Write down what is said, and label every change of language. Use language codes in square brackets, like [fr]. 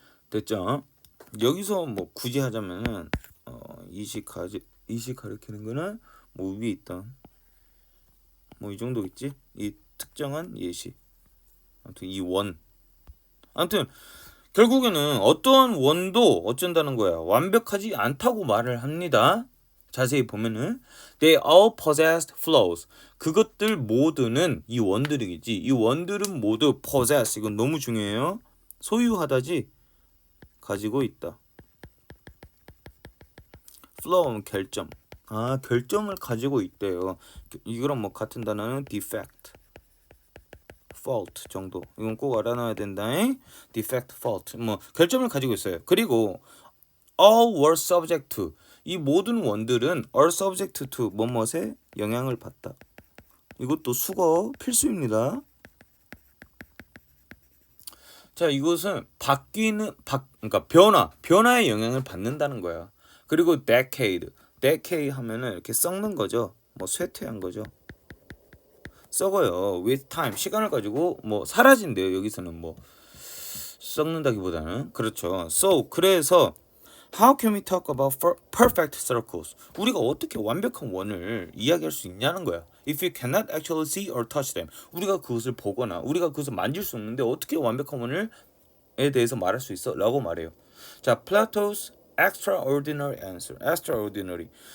[ko] 됐죠? 여기서 뭐 굳이 하자면은 이식 가리키는 거는 뭐 위에 있던 뭐 이 정도 있지? 이 특정한 예시. 아무튼 이 원. 아무튼 결국에는 어떠한 원도 어쩐다는 거야. 완벽하지 않다고 말을 합니다. 자세히 보면은 [en] they all possessed flaws. [ko] 그것들 모두는 이 원들이겠지. 이 원들은 모두 possess. 이건 너무 중요해요. 소유하다지 가지고 있다. flaw는 결점. 아, 결점을 가지고 있대요. 이거랑 뭐 같은 단어는 defect, fault 정도. 이건 꼭 알아놔야 된다. defect, fault. 뭐 결점을 가지고 있어요. 그리고 [en] all were subject to. [ko] 이 모든 원들은 [en] are subject to [ko] 뭐뭇에 영향을 받다. 이것도 수거 필수입니다. 자, 이것은 그러니까 변화의 영향을 받는다는 거야. 그리고 decade 하면은 이렇게 썩는 거죠. 뭐 쇠퇴한 거죠. 썩어요. [en] with time, [ko] 시간을 가지고 뭐 사라진대요. 여기서는 뭐 썩는다기보다는 그렇죠. [en] So [ko] 그래서 [en] how can we talk about perfect circles? [ko] 우리가 어떻게 완벽한 원을 이야기할 수 있냐는 거야. [en] If you cannot actually see or touch them, [ko] 우리가 그것을 보거나 우리가 그것을 만질 수 없는데 어떻게 완벽한 원을에 대해서 말할 수 있어? 라고 말해요. 자, [en] Plato's extraordinary answer. [ko] extraordinary.